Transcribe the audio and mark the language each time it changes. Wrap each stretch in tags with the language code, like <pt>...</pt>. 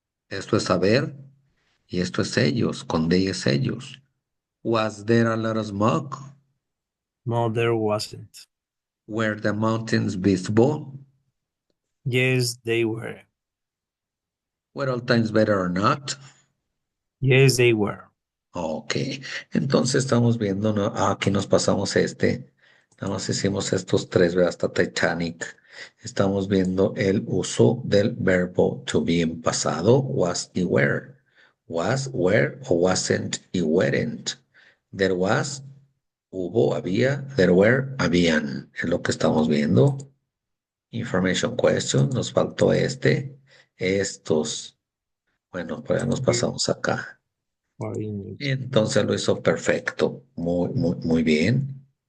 <es>Esto es saber y esto es ellos, con they es ellos.</es> <en>Was there a lot of smoke? No, there wasn't. Were the mountains visible? Yes, they were. Were all times better or not? Yes, they were.</en> <es>Ok, entonces estamos viendo, ¿no? Aquí nos pasamos este, nada más hicimos estos tres, ¿verdad? Hasta Titanic. Estamos viendo el uso del verbo to be en pasado, was y were. Was, were o wasn't y weren't.</es> <en>There was,</en> <es>hubo, había,</es> <en>there were,</en> <es>habían. Es lo que estamos viendo.</es> <en>Information question,</en> <es>nos faltó este, estos. Bueno, pues ya nos pasamos acá. Entonces lo hizo perfecto, muy, muy, muy bien.</es>